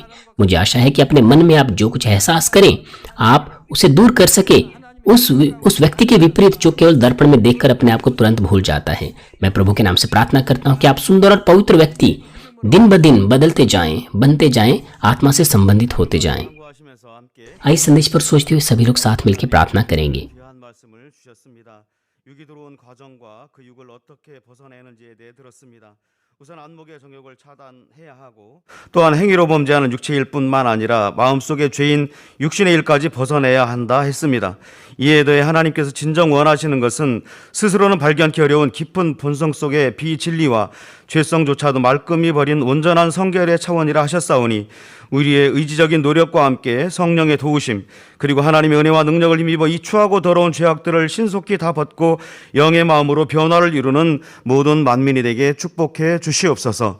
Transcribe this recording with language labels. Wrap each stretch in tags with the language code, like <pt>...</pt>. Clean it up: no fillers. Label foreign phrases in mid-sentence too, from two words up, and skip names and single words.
<hi>मुझे आशा है कि अपने मन में आप जो कुछ एहसास करें आप उसे दूर कर सके, उस व्यक्ति के विपरीत जो केवल दर्पण में देखकर अपने आप को तुरंत भूल जाता है। मैं प्रभु के नाम से प्रार्थना करता हूँ कि आप सुंदर और पवित्र व्यक्ति दिन ब दिन बदलते जाएं, बनते जाएं, आत्मा से संबंधित होते जाएं। आइए संदेश पर सोचते हुए सभी लोग साथ मिलकर प्रार्थना करेंगे।</hi> <ko>육이 들어온 과정과 그 육을 어떻게 벗어내는지에 대해 들었습니다. 우선 안목의 정욕을 차단해야 하고 또한 행위로 범죄하는 육체일 뿐만 아니라 마음속의 죄인 육신의 일까지 벗어내야 한다 했습니다. 이에 더해 하나님께서 진정 원하시는 것은 스스로는 발견하기 어려운 깊은 본성 속의 비진리와 죄성조차도 말끔히 버린 온전한 성결의 차원이라 하셨사오니 우리의 의지적인 노력과 함께 성령의 도우심 그리고 하나님의 은혜와 능력을 힘입어 이 추하고 더러운 죄악들을 신속히 다 벗고 영의 마음으로 변화를 이루는 모든 만민이 되게 축복해 주시옵소서.</ko>